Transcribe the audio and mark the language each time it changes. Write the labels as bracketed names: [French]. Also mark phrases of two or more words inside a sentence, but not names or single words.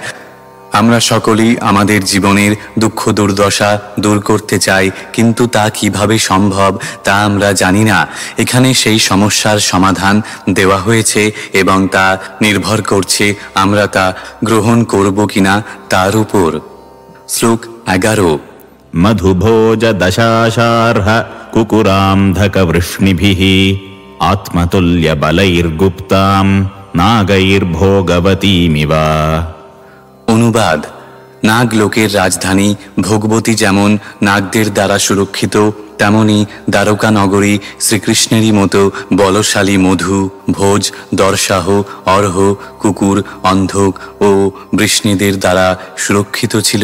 [Bangla] আমরা সকলেই আমাদের জীবনের দুঃখ দুর্দশা দূর করতে চাই, কিন্তু তা কিভাবে সম্ভব তা আমরা জানি না। এখানে সেই সমস্যার সমাধান দেওয়া হয়েছে এবং তা নির্ভর করছে আমরা তা গ্রহণ করব কিনা তার উপর। শ্লোক 11। [Sanskrit] मधुभोज दशाशार्ह कुकुरान्धकवृष्णिभिः आत्मतुल्यबलैर्गुप्तां नागैर्भोगवतीमिव। [Bangla] অনুবাদ: নাগ লোকের রাজধানী ভোগবতী যেমন নাগদের দ্বারা সুরক্ষিত, তেমনি দ্বারকা নগরী শ্রীকৃষ্ণেরই মতো বলশালী মধু, ভোজ, দর্শাহ, অর্হ, কুকুর, অন্ধক ও বৃষ্ণিদের দ্বারা সুরক্ষিত ছিল।